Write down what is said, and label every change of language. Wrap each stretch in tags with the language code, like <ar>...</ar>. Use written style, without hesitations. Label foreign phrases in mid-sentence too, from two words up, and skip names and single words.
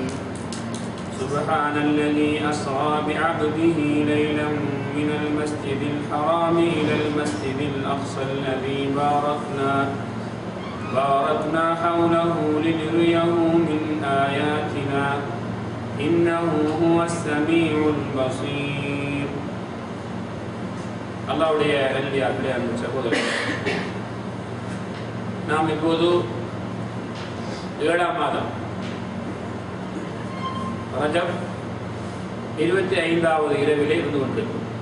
<ar>سبحان الذي أسرى بعبده ليلا من المسجد الحرام إلى المسجد الأقصى الذي باركنا حوله لنريه من آياتنا إنه هو السميع البصير.</ar> <ta>அல்லாஹ்வுடைய நல்லடியார்களே, அன்பு சகோதரர்களே, நாம் இப்போது 7ஆம் மாதம் ரஜப் 25வது இரவிலே இருந்து கொண்டிருக்கும்.</ta>